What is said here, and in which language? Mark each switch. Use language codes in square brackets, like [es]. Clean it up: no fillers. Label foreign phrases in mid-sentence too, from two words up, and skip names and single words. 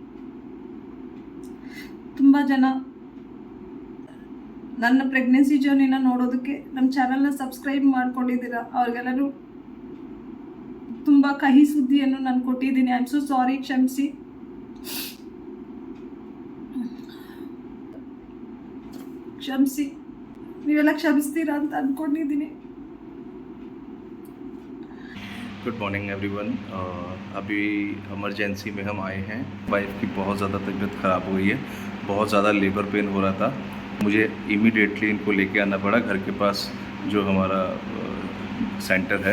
[kn] ತುಂಬ ಜನ ನನ್ನ ಪ್ರೆಗ್ನೆನ್ಸಿ ಜರ್ನಿನ ನೋಡೋದಕ್ಕೆ ನಮ್ಮ ಚಾನಲ್ನ ಸಬ್ಸ್ಕ್ರೈಬ್ ಮಾಡ್ಕೊಂಡಿದ್ದೀರಾ. ಅವ್ರಿಗೆಲ್ಲರೂ ತುಂಬ ಕಹಿ ಸುದ್ದಿಯನ್ನು ನಾನು ಕೊಟ್ಟಿದ್ದೀನಿ. [en] I am so sorry, [kn] ಕ್ಷಮಿಸಿ. ನೀವೆಲ್ಲ ಕ್ಷಮಿಸ್ತೀರಾ ಅಂತ ಅಂದ್ಕೊಂಡಿದ್ದೀನಿ. [en] good morning everyone. [hi] अभी इमरजेंसी में हम आए हैं। वाइफ की बहुत ज़्यादा तबीयत ख़राब हो गई है, बहुत ज़्यादा [en] labour pain [hi] हो रहा था। मुझे इमीडिएटली इनको लेके आना पड़ा घर के पास जो हमारा सेंटर है।